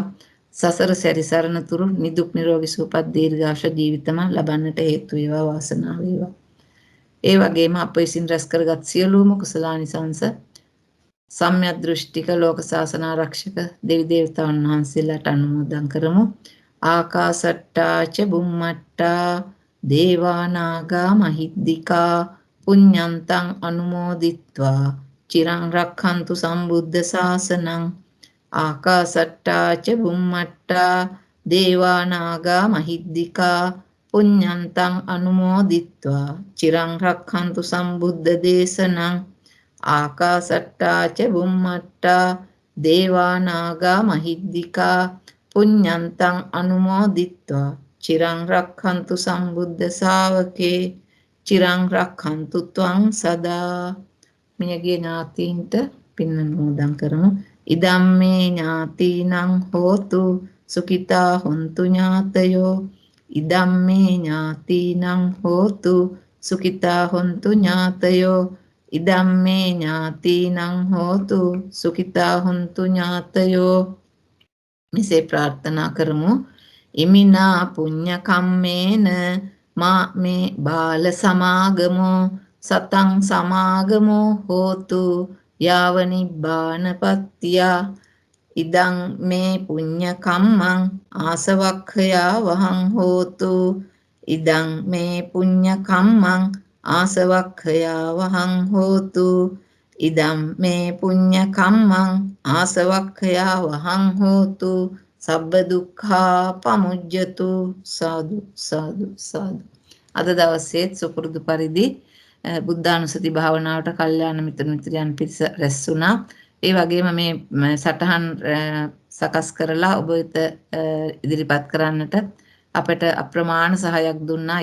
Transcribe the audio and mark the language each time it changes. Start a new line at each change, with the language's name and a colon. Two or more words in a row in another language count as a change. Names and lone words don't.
Sinhala: සසර සැරිසරන තුරු නිදුක් නිරෝගී සුවපත් දීර්ඝාෂ ජීවිතම ලබන්නට හේතු වේවා වාසනාව වේවා. ඒ වගේම අප විසින් රැස් කරගත් සියලුම කුසලානිසංස සම්‍යක් දෘෂ්ටික ලෝක ශාසන ආරක්ෂක දෙවි දේවතාවුන් වහන්සේලාට අනුමෝදන් කරමු.
Pali: ආකාසට්ටා ච බුම්මට්ටා දේවා නාග මහිද්దికා පුඤ්ඤන්තං අනුමෝදිත්වා චිරං රක්ඛන්තු සම්බුද්ධ ශාසනං. ආකාසට්ටා ච බුම්මට්ටා දේවා නාග මහිද්దికා පුඤ්ඤන්තං අනුමෝදිත්වා චිරං රක්ඛන්තු සම්බුද්ධ දේශනං. ආකාසට්ටා ච බුම්මට්ටා දේවා නාග මහිද්దికා පුඤ්ඤන්තං අනුමෝදිත්වා චිරං රක්ඛන්තු සම්බුද්ධ ශාවකේ චිරං රක්ඛන්තු ත්වං සදා.
Sinhala: මියගිය ඥාතීන්ට පින් අනුමෝදන් කරමු.
Pali: ඉදම්මේ ඥාතීනං හෝතු සුඛිතා හොන්තු ඥාතයෝ. ඉදම්මේ ඥාතීනං හෝතු සුඛිතා හොන්තු ඥාතයෝ. ඉදම්මේ ඥාතීනං හෝතු සුඛිතා හොන්තු ඥාතයෝ.
Sinhala: මෙසේ ප්‍රාර්ථනා කරමු.
Pali: ඉමිනා පුඤ්ඤ කම්මේන මා මේ බාල සමාගමෝ සතං සමාගමෝ හෝතු යාව නිබ්බානපත්තියා. ඉදං මේ පුඤ්ඤ කම්මං ආසවක්ඛයා වහං හෝතු. ඉදං මේ පුඤ්ඤ කම්මං ආසවක්ඛයා වහං හෝතු. ඉදම් මේ පුඤ්ඤ කම්මං ආසවක්ඛයා වහං හෝතු. සබ්බ දුක්ඛා පමුජ්ජතු. සාදු සාදු සාදු.
Sinhala: අද දවසේ සුපුරුදු පරිදි බුද්ධානුස්සති භාවනාවට කල්යාණ මිත්‍ර මිත්‍රයන් පිරිස රැස් වුණා. ඒ වගේම මේ සටහන් සකස් කරලා ඔබ වෙත ඉදිරිපත් කරන්නට අපට අප්‍රමාණ සහයක් දුන්නා.